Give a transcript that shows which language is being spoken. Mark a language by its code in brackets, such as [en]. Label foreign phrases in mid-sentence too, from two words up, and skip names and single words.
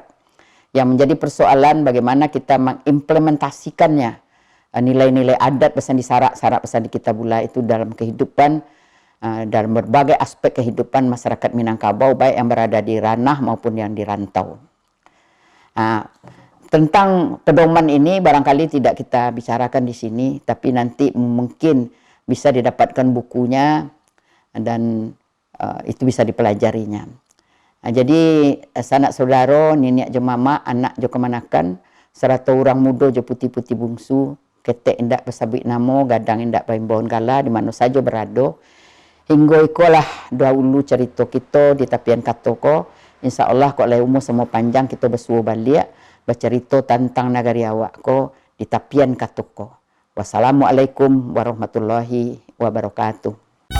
[id] Yang menjadi persoalan bagaimana kita mengimplementasikannya, nilai-nilai adat pesan di sarak, sarak pesan di kitabullah itu dalam kehidupan, dalam berbagai aspek kehidupan masyarakat Minangkabau, baik yang berada di ranah maupun yang di rantau. Tentang pedoman ini barangkali tidak kita bicarakan di sini, tapi nanti mungkin bisa didapatkan bukunya dan itu bisa dipelajarinya. Jadi sanak saudara, [min] nenek jo mama, anak jo kemanakan, serata orang muda jo putih-putih bungsu, ketek indak bersabit namo, gadang indak baimbon gala, [id] di mana saja berada. [min] Hingga ikolah dahulu cerita kita di tapian katoko. InsyaAllah kok lai umur semua panjang kita bersua balik bercerita tentang negari awak ko di tapian katoko. [ar] والسلام عليكم ورحمة الله وبركاته.